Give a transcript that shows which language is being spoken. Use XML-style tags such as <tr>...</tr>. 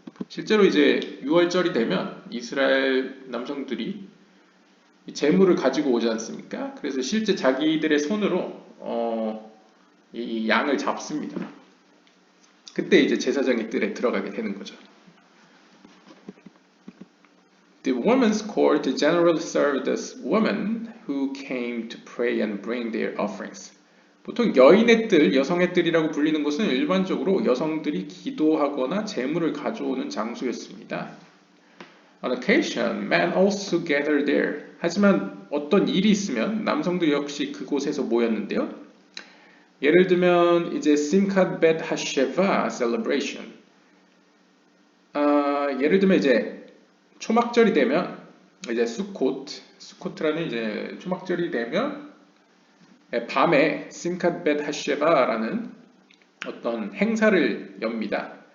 <ko>실제로 이제 6월절이 되면 이스라엘 남성들이 재물을 가지고 오지 않습니까? 그래서 실제 자기들의 손으로 이 양을 잡습니다. 그때 이제 제사장의 뜰에 들어가게 되는 거죠.</ko> <en>The women's court generally served as women who came to pray and bring their offerings.</en> <ko>보통 여인의 뜰, 여성의 뜰이라고 불리는 곳은 일반적으로 여성들이 기도하거나 재물을 가져오는 장소였습니다.</ko> <en>On occasion, men also gathered there.</en> <ko>하지만 어떤 일이 있으면 남성들 역시 그곳에서 모였는데요. 예를 들면 이제 Simchat Bet Hasheva celebration. 예를 들면 이제 초막절이 되면 이제 수코트라는 이제 초막절이 되면 밤에 Simchat Bet Hasheva라는 어떤 행사를 엽니다.</ko>